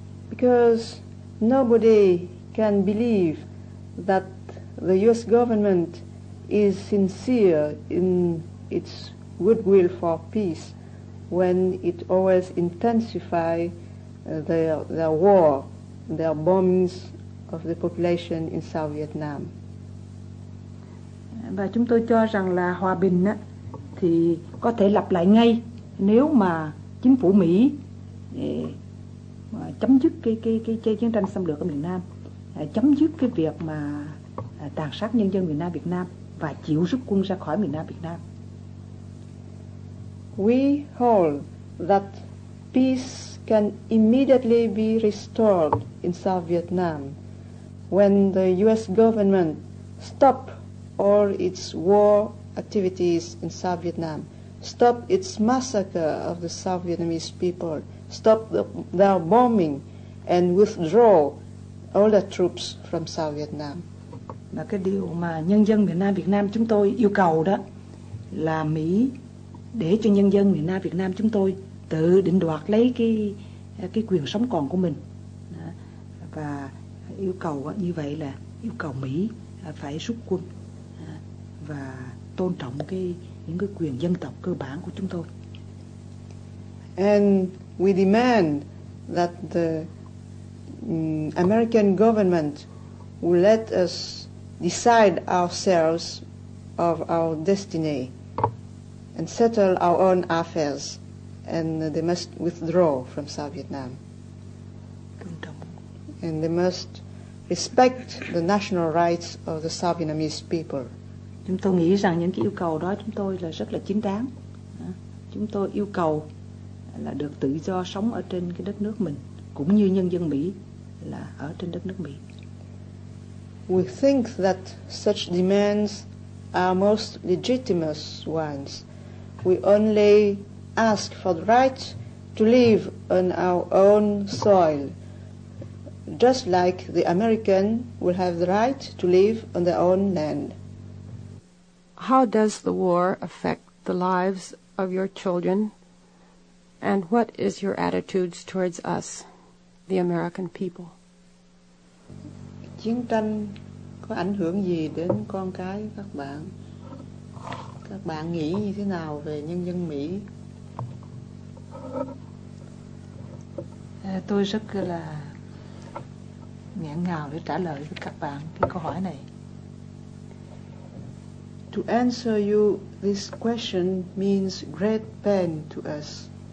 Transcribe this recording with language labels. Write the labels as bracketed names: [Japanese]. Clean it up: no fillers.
[English] Because nobody can believe that the US government is sincere in its goodwill for peace when it always intensify their war, their bombings of the population in South Vietnam. [Vietnamese] Và chúng tôi cho rằng là hòa bình thì có thể lặp lại ngay nếu mà chính phủ Mỹ mà chấm dứt cái chiến tranh xâm lược ở miền Nam, chấm dứt cái việc mà tàn sát nhân dân miền Nam Việt Nam và chịu rút quân ra khỏi miền Nam Việt Nam. [English] We hold that peace can immediately be restored in South Vietnam when the U.S. government stop all its war activities in South Vietnam, stop its massacre of the South Vietnamese people, stop their bombing, and withdraw all the troops from South Vietnam. [Vietnamese] Và cái điều mà nhân dân miền Nam Việt Nam chúng tôi yêu cầu đó là Mỹ để cho nhân dân miền Nam Việt Nam chúng tôi tự định đoạt lấy cái quyền sống còn của mình. Và yêu cầu như vậy là yêu cầu Mỹ phải rút quân và tôn trọng những cái quyền dân tộc cơ bản của chúng tôi. [English] And we demand that the American government will let us decide ourselves of our destiny and settle our own affairs, and they must withdraw from South Vietnam. And they must respect the national rights of the South Vietnamese people. [Vietnamese] Chúng tôi nghĩ rằng những cái yêu cầu đó chúng tôi là rất là chính đáng. Chúng tôi yêu cầu là được tự do sống ở trên cái đất nước mình, cũng như nhân dân Mỹ là ở trên đất nước Mỹ. [English] We think that such demands are most legitimate ones. We only ask for the right to live on our own soil, just like the American will have the right to live on their own land. How does the war affect the lives of your children? And what is your attitudes towards us, the American people? [Vietnamese] Chiến tranh có ảnh hưởng gì đến con cái các bạn? Các bạn nghĩ như thế nào về nhân dân Mỹ? Tôi rất là nghẹn ngào để trả lời với các bạn cái câu hỏi này. [English] To answer you, this question means great pain to us.